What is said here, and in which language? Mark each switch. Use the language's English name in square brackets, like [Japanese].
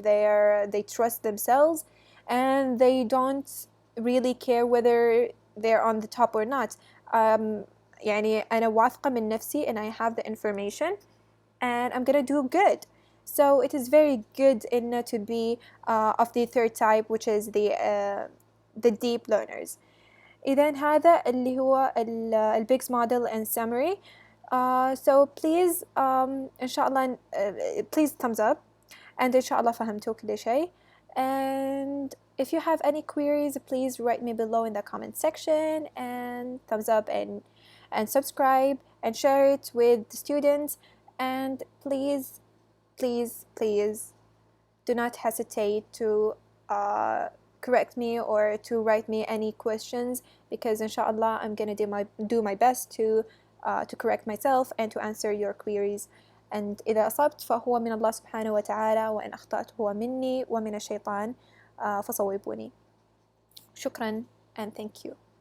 [English] They trust themselves, and they don't really care whether they're on the top or not. [Arabic] يعني أنا واثقة من نفسي [English] and I have the information and I'm gonna do good. So it is very good to be of the third type, which is the deep learners. [Arabic] إذن هذا اللي هو البيكس [English] model and summary. So please [Arabic] إن شاء الله [English] please thumbs up, and [Arabic] إن شاء الله فهمتوا كل شيء. [English] And if you have any queries, please write me below in the comment section, and thumbs up and subscribe and share it with the students. And please, please, please do not hesitate to correct me or to write me any questions, because inshallah I'm gonna do my best to correct myself and to answer your queries. [Arabic] And إذا أصبت فهو من الله سبحانه وتعالى، وإن أخطأت هو مني ومن الشيطان فصوبوني. شكرا [English] and thank you.